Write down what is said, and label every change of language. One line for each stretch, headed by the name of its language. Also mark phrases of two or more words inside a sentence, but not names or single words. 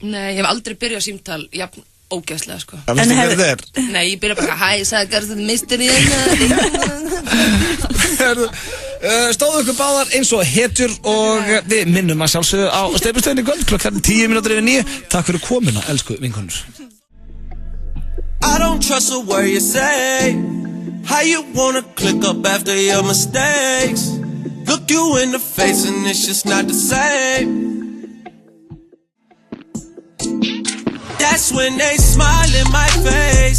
Icelandic: Nei, ég hef aldrei byrjað símtal, jafn ógeðslega, sko. Það veistu hver þetta er? Nei, ég byrja bara, hæ, sagði þetta mistur í Stóðu ykkur báðar eins og hetjur og við minnum að sjálfsögðu á Steypustöðinni kvöld klukkan 10:09. Takk fyrir komuna, elsku vinkonur.
English: I don't trust a word you say. How you wanna click up after your mistakes? Look you in the face and it's just not the same. That's when they smile in my face.